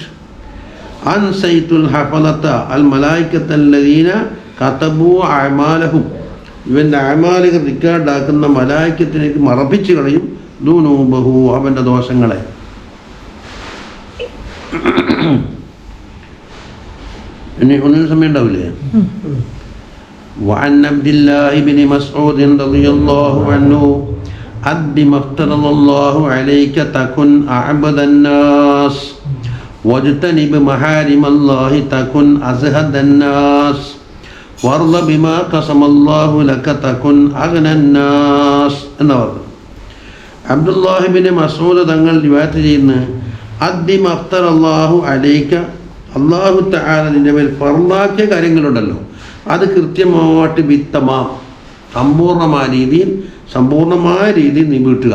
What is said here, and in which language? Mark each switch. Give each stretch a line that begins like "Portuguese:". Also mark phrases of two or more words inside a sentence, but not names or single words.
Arabic: أنسيت الحفظة الملائكة الذين كتبوا أعمالهم,
Malayalam: ഇവൻ്റെ അഅമാലുകൾ റിക്കാർഡാക്കുന്ന മലായികത്തിലേക്ക് മറപ്പിച്ചു കളയും. ദുനൂബഹു, അവൻ്റെ ദോഷങ്ങളെ. ഇനി ഒന്നിനും സമയം ഉണ്ടാവില്ലേ?
Arabic: وعن عبد الله بن مسعود رضي الله عنه أد ما افترض الله عليك تكن أعبد الناس واجتنب محارم الله تكن أزهد الناس وارض بما قسم الله لك تكن أغنى الناس
Malayalam: എന്ന് പറഞ്ഞു. അബ്ദുല്ലാഹി ബിൻ മസ്ഊദ് തങ്ങൾ റിവായത്ത് ചെയ്യുന്ന
Arabic: أد ما افترض الله عليك, الله تعالى
Malayalam: നിന്റെ മേൽ ഫർളാക്കിയ കാര്യങ്ങളുണ്ടല്ലോ അത് കൃത്യമായിട്ട് വിത്തമാ സമ്പൂർണമായ രീതിയിൽ നീ വീട്ടുക.